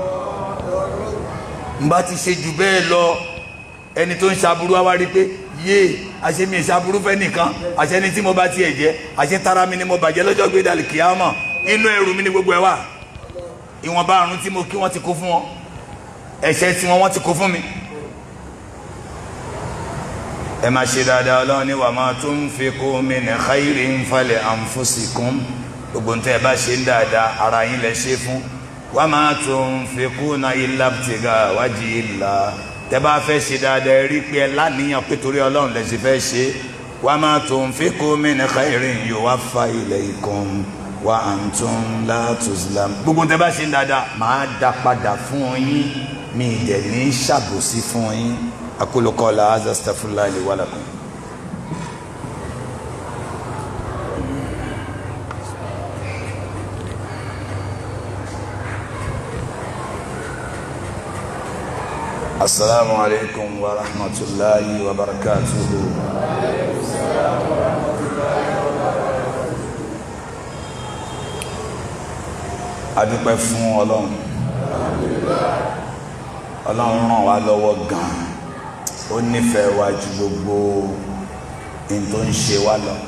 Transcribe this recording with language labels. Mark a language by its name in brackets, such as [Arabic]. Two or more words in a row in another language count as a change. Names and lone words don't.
[Yoruba] n bá ti ṣe jù bẹ́ẹ̀ lọ, ẹni tó ń ṣaburú wá rí pé yé àṣé mi ṣaburú fẹ́ nìkan, àṣé ni tí mo bá tiẹ̀ jẹ́, àṣé tara mi ni mo bàjẹ́ lọ́jọ́ gbé dàlí kìámọ̀, inú ẹrù mi ni gbogbo ẹ wà. Ìwọ̀nba àrùn tí mo kí wọ́n ti kó fún wọn, ẹ̀ṣẹ̀ tí wọ́n ti kó fún mi. ẹ máa ṣe dáadáa. [Arabic] Ọlọ́run ní وما تنفقوا من خير فلأنفسكم, [Yoruba] gbogbo ntẹ́ ẹ bá ṣe ń dáadáa ara yín lẹ ṣe fún. [Arabic] وما تنفقون إلا ابتغاء وجه الله, [Yoruba] tẹ́ bá fẹ́ ṣe dáadáa rí pé ẹ láníyàn pé torí Ọlọ́run lẹ ṣe fẹ́ ṣe. [Arabic] وما تنفقوا من خير يوف إليكم وأنتم لا تظلمون, [Yoruba] gbogbo ntẹ́ bá ṣe ń dáadáa máa dá padà fún yín, mi dẹ̀ ní ṣàbòsí fún yín. [Arabic] أقول قولي هذا أستغفر الله لي ولكم. السلام عليكم ورحمة الله وبركاته. [Yoruba] adúpẹ́ fún Ọlọ́run. Ọlọ́run ràn wá lọ́wọ́ gan-an, ó nífẹ̀ẹ́ wa ju gbogbo in tó ń ṣe wá lọ.